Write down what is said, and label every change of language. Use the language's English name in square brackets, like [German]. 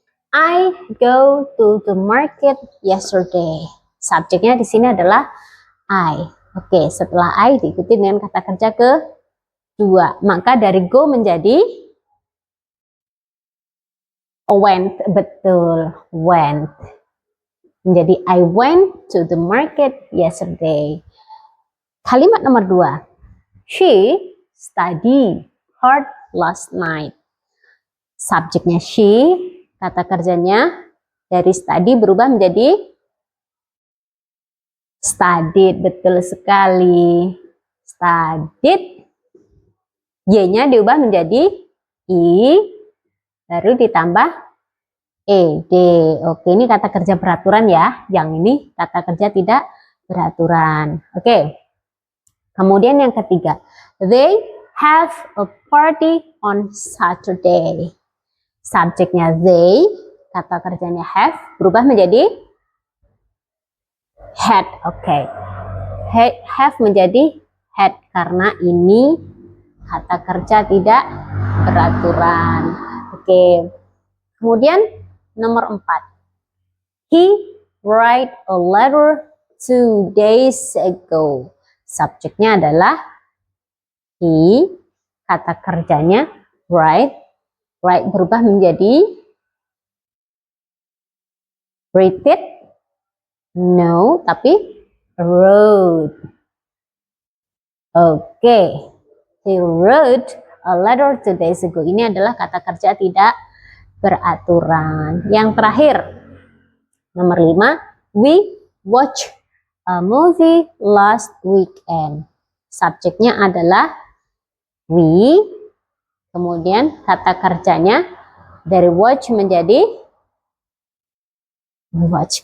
[English] I go to the market yesterday. [Indonesian] Subjeknya di sini adalah I. Oke, setelah I diikuti dengan kata kerja kedua. Maka dari go menjadi went. Betul, went. [English] Menjadi I went to the market yesterday. [Indonesian] Kalimat nomor 2. [English] She studied hard last night. [Indonesian] Subjeknya she, kata kerjanya dari study berubah menjadi studied. Betul sekali. Studied. Y-nya diubah menjadi I, baru ditambah ed. Oke, ini kata kerja beraturan ya. Yang ini kata kerja tidak beraturan. Oke. Kemudian yang ketiga, [English] they have a party on Saturday. [Indonesian] Subjeknya they, kata kerjanya have, berubah menjadi had. Oke. Have menjadi had karena ini kata kerja tidak beraturan. Oke. Kemudian nomor 4. [English] He write a letter 2 days ago. [Indonesian] Subjeknya adalah he, kata kerjanya write. Write berubah menjadi write it. No, tapi wrote. Oke. [English] He wrote a letter 2 days ago. [Indonesian] Ini adalah kata kerja tidak beraturan. Yang terakhir, nomor 5. [English] We watch a movie last weekend. [Indonesian] Subjeknya adalah we. Kemudian kata kerjanya dari watch menjadi watch.